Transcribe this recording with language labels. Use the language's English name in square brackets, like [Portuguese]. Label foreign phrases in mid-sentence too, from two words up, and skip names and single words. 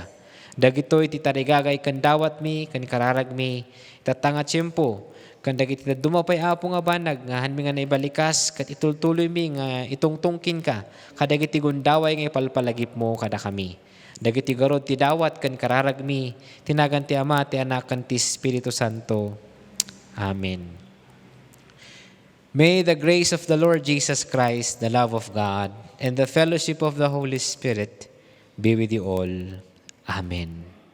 [Iloko] Dagito iti tarigagay kan dawat mi kan kararag mi tatanga tiyempo kan dagiti dumapay, Apo, nga banag nga han mi nga naibalikas kat itultuloy mi nga itungtungkin ka kadagiti gundaway nga ipalpalagip mo kada kami. Dagiti garod ti dawat kan kararag mi tinagan ti Ama ti Anak kan ti Espiritu Santo. Amen. [English] May the grace of the Lord Jesus Christ, the love of God, and the fellowship of the Holy Spirit be with you all. Amen.